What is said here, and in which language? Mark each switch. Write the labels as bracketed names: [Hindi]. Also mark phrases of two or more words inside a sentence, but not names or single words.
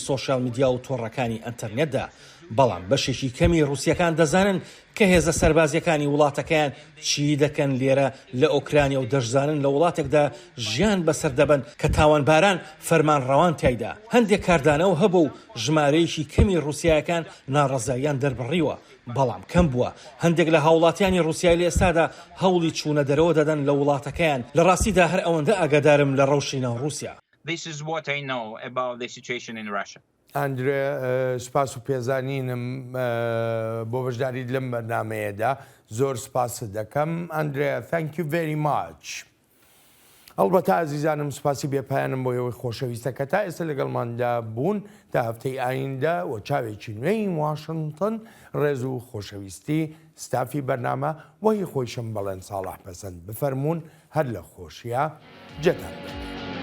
[Central Kurdish] سۆشیال میدیا و تۆڕەکانی ئەنتەرنێتدا بەڵام بەشێکی کەمی رووسیەکان دەزانن کە هێزە سەربازیەکانی وڵاتەکەیان چی دەکەن لێرە لە ئۆکرانیا و دەشزانن لە وڵاتێکدا ژیان بەسەر دەبن کە تاوانباران فەرمانڕەوان تایدا هەندێک کاردانەوە هەبوو و ژمارەیەکی کەمی رووسیایەکان ناڕەزاییان دەربڕیوە بەڵام کەم بووە هەندێک لە هاوڵاتیانی رووسیای لە ئێستادا هەوڵی چوونە دەرەوە دەدەن لە وڵاتەکەیان لە ڕاستیدا هەر ئەوەندە ئاگادارم لە ڕەوشی ناو رووسیا. [English] This is what I know about the situation in Russia. [Central Kurdish] ئەندرێ سپاس و پێزانینم بۆ بەشداریت لەم بەرنامەیەدا زۆر سپاس دەکەم ئەندرێ [English] thank you very much. [Central Kurdish] ئەڵبەتە ئازیزانم سپاسی بێپایانم بۆ ئەوەی خۆشەویستە کە تا ئێستا لەگەڵماندا بوون تا هەفتەی ئایندا و چاوێکی نوێی واشنگتن ڕێز و خۆشەویستی ستافی بەرنامە وەی خۆیشم بەڵێن ساڵح پەسەند بفەرمونون هەر لە خۆشیە جێتان بێت.